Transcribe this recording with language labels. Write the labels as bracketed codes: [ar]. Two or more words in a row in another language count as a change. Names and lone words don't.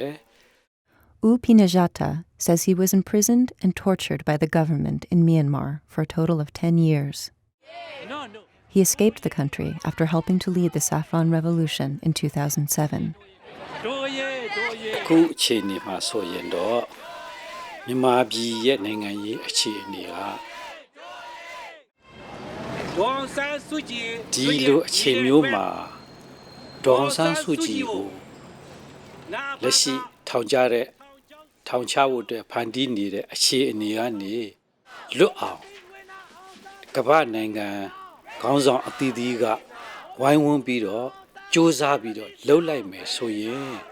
[en] U Pinajata says he was imprisoned and tortured by the government in Myanmar for a total of 10 years. He escaped the country after helping to lead the Saffron Revolution in 2007. [my] အခုအခြေအနေမှာဆိုရင်တော့မြန်မာပြည်ရဲ့နိုင်ငံရေးအခြေအနေက ဒီလိုအခြေမျိုးမှာဒေါ်ဆန်းစုကြည်ကိုလက်ရှိထောင်ချဖို့အတွက်ဖန်တီးနေတဲ့အခြေအနေကနေလွတ်အောင်ကမ္ဘာနိုင်ငံခေါင်းဆောင်အသီးသီးကဝိုင်းဝန်းပြီးတော့စ조사ပြီးတော့လှုပ်လိုက်မယ်ဆိုရင်